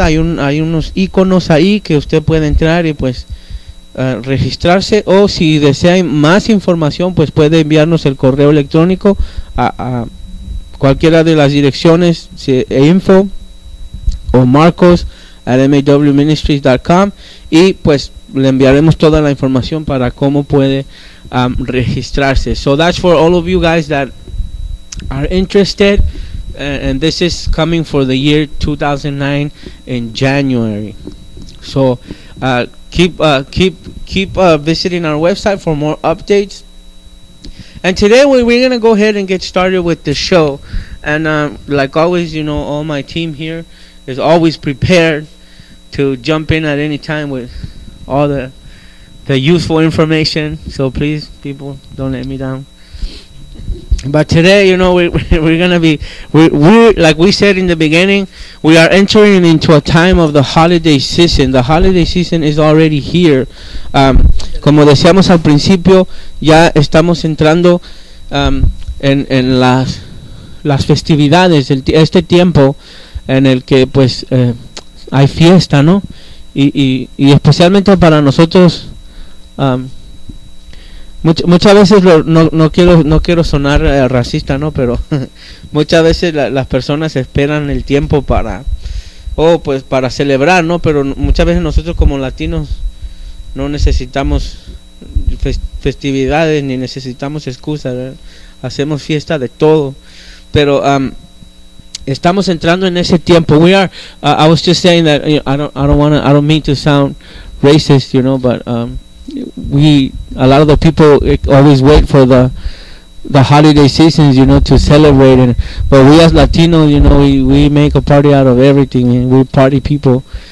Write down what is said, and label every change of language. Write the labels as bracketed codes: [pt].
[es] Hay unos iconos ahí que usted puede entrar y pues registrarse, o si desea más información, pues puede enviarnos el correo electrónico a cualquiera de las direcciones, si, info o marcos@mawministries.com, y pues le enviaremos toda la información para cómo puede registrarse. [en] So that's for all of you guys that are interested, and this is coming for the year 2009 in January. So keep visiting our website for more updates. And today we're going to go ahead and get started with the show. And like always, you know, all my team here is always prepared to jump in at any time with all the useful information. So please, people, don't let me down. But today, you know, we're going to be, like we said in the beginning, we are entering into a time of the holiday season. The holiday season is already here. [es] Como decíamos al principio, ya estamos entrando en las festividades, este tiempo en el que, pues, hay fiesta, ¿no? Y especialmente para nosotros, muchas veces, no quiero sonar racista, ¿no? Pero muchas veces las personas esperan el tiempo para celebrar, ¿no? Pero muchas veces nosotros como latinos no necesitamos festividades ni necesitamos excusas, ¿verdad? Hacemos fiesta de todo, pero estamos entrando en ese tiempo. [en] We are I was just saying that, you know, I don't mean to sound racist, you know, but a lot of the people always wait for the holiday seasons, you know, to celebrate. And but we as Latinos, you know, we make a party out of everything, and we party people.